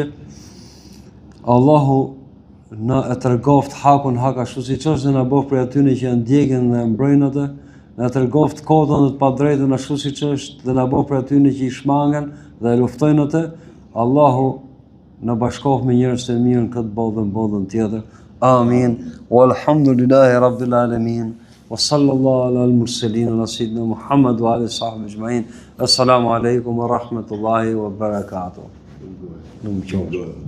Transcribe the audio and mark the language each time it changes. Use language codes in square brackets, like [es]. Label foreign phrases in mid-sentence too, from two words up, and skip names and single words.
[sq] Allahu na e tërgoft hakun hak ashtu siç është dhe na bëf për atyre që janë ndjekin dhe mbrojnë atë, na tërgoft kodën dhe të padrejtën ashtu siç është dhe na bëf për atyre që i shmangen dhe luftojnë atë. Allahu na bashkof me njerëz të mirë në këtë botë dhe në botën tjetër. Amin. [ar] والحمد لله رب العالمين. وصلى الله على المرسلين على سيدنا محمد وعلى صحبه اجمعين. السلام عليكم ورحمه الله وبركاته.